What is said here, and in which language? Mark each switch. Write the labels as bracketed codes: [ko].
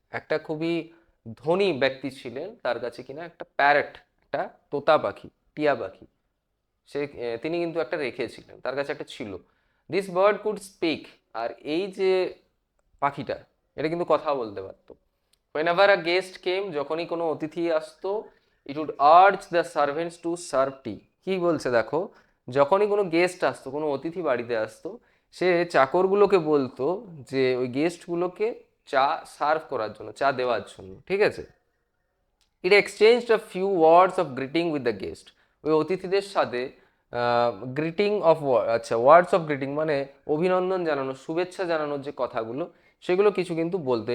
[bn] একটা খুবই ধনী ব্যক্তি ছিলেন, তার কাছে কিনা একটা প্যারেট, একটা তোতা পাখি, টিয়া পাখি, সে তিনি কিন্তু একটা রেখেছিলেন, তার কাছে একটা ছিল। [en] this bird could speak, [bn] আর এই যে পাখিটা, এটা কিন্তু কথা বলতে পারতো। [en] whenever a guest came, [bn] যখনই কোনো অতিথি আসতো, [en] it would urge the servants to serve tea। [bn] কি বলছে দেখো, যখনই কোনো গেস্ট আসতো, কোনো অতিথি বাড়িতে আসতো, সে চাকরগুলোকে বলতো যে ওই গেস্টগুলোকে চা সার্ভ করার জন্য, চা দেওয়ার জন্য। ঠিক আছে, [en] It exchanged a few words of greeting with the guest. [bn] ওই অতিথিদের সাথে গ্রিটিং অফ, আচ্ছা ওয়ার্ডস অফ গ্রিটিং মানে অভিনন্দন জানানো, শুভেচ্ছা জানানোর যে কথাগুলো, সেগুলো কিছু কিন্তু বলতো।